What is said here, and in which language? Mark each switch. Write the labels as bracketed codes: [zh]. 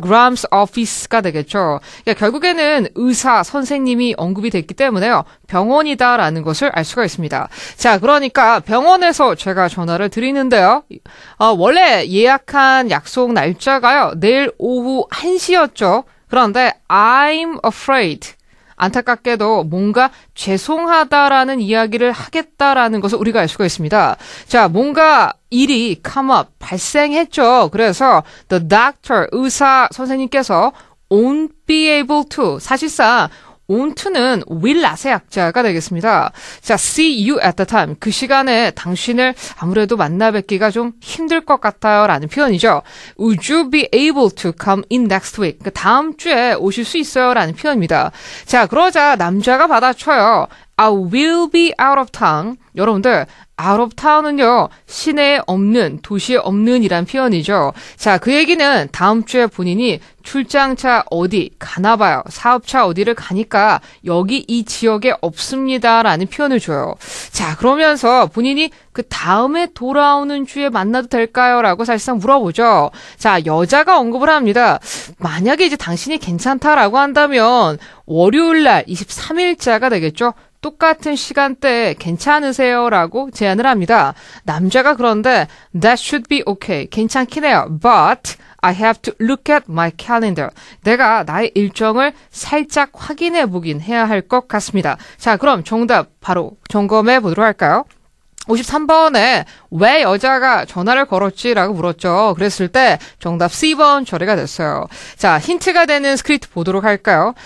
[ko] Graham's office가 되겠죠. 그러니까 결국에는 의사, 선생님이 언급이 됐기 때문에요. 병원이다라는 것을 알 수가 있습니다. 자, 그러니까 병원에서 제가 전화를 드리는데요. 원래 예약한 약속 날짜가요. 내일 오후 1시였죠. 그런데 [en] I'm afraid. [ko] 안타깝게도 뭔가 죄송하다라는 이야기를 하겠다라는 것을 우리가 알 수가 있습니다. 자, 뭔가 일이 come up, 발생했죠. 그래서 [en] the doctor, [ko] 의사 선생님께서 [en] won't be able to, [ko] 사실상 won't는 will not의 약자가 되겠습니다. [en] 자, see you at the time. [ko] 그 시간에 당신을 아무래도 만나 뵙기가 좀 힘들 것 같아요. 라는 표현이죠. [en] Would you be able to come in next week? [ko] 그러니까 다음 주에 오실 수 있어요. 라는 표현입니다. 자, 그러자 남자가 받아쳐요. [en] I will be out of town. [ko] 여러분들, out of town은요, 시내에 없는, 도시에 없는 이란 표현이죠. 자, 그 얘기는 다음 주에 본인이 출장차 어디 가나봐요. 사업차 어디를 가니까 여기 이 지역에 없습니다라는 표현을 줘요. 자, 그러면서 본인이 그 다음에 돌아오는 주에 만나도 될까요? 라고 사실상 물어보죠. 자, 여자가 언급을 합니다. 만약에 이제 당신이 괜찮다라고 한다면 월요일 날 23일자가 되겠죠. 똑같은 시간대에 괜찮으세요? 라고 제안을 합니다. 남자가 그런데 [en] That should be okay. [ko] 괜찮긴 해요. [en] But I have to look at my calendar. [ko] 내가 나의 일정을 살짝 확인해 보긴 해야 할 것 같습니다. 자, 그럼 정답 바로 점검해 보도록 할까요? 53번에 왜 여자가 전화를 걸었지라고 물었죠. 그랬을 때 정답 C번 처리가 됐어요. 자, 힌트가 되는 스크립트 보도록 할까요?